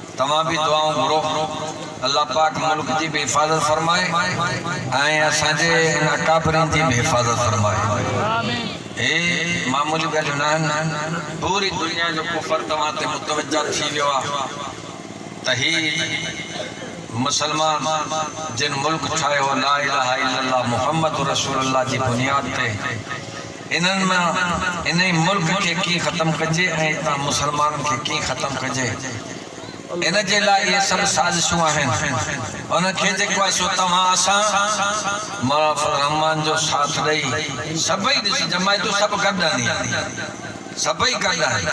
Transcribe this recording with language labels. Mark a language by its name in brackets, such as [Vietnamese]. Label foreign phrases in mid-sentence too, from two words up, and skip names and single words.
[Sindhi] तव्हां भी दुआऊं घुरो, अल्लाह पाक मुल्क जी भी हिफाजत फरमाए ऐं असांजे इन अकाबरिन जी भी हिफाजत फरमाए। ए मामूली ॻाल्हियूं न आहिनि, पूरी दुनिया जो कुफर तव्हां ते मुतवजा थी वियो आहे त ही मुसलमान जिन मुल्क ठाहियो [Arabic] لا إله إلا الله محمد رسول الله [Sindhi] जी बुनियाद ते इन्हनि में इन मुल्क खे कीअं ख़त्म कजे ऐं तव्हां मुसलमाननि खे कीअं ख़त्म कजे, इन जे लाइ इहे सभु साज़िशूं आहिनि। उनखे जेको आहे सो तव्हां असां मौला फज़ल रहमान जो साथ ॾेई सभई ॾिसी जमायतूं सभु गॾु आहिनि, सभई गॾु आहिनि।